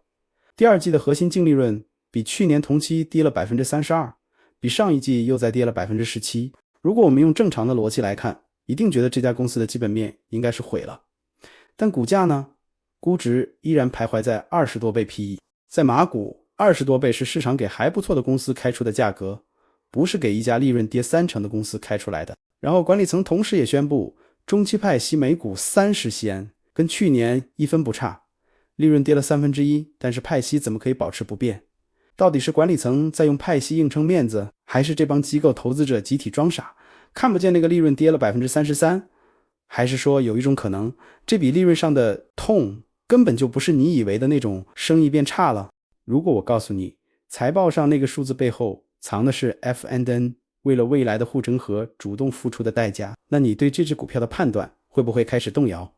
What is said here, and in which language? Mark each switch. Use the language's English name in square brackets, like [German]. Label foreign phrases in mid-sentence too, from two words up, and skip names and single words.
[Chinese] 第二季的核心淨利潤比去年同期跌了 32%， 比上一季又再跌了 17%。如果我們用正常的邏輯來看，一定覺得這家公司的基本面應該是毀了。但股價呢？估值依然徘徊在20多倍 PE。在馬股20多倍是市場給還不錯的公司開出的價格，不是給一家利潤跌30%的公司開出來的。然後管理层同时也宣布中期派息每股30西安，跟去年一分不差，利潤跌了1/3，但是派息怎麼可以保持不变？到底是管理層在用派息硬撐面子，還是這幫機構投資者集體裝傻，看不見那個利潤跌了 33%？還是說有一種可能，這筆利潤上的痛根本就不是你以為的那種生意变差了？如果我告訴你，財報上那個數字背後藏的是 FNN 為了未來的護城河主動付出的代價，那你對這只股票的判斷會不會開始動搖？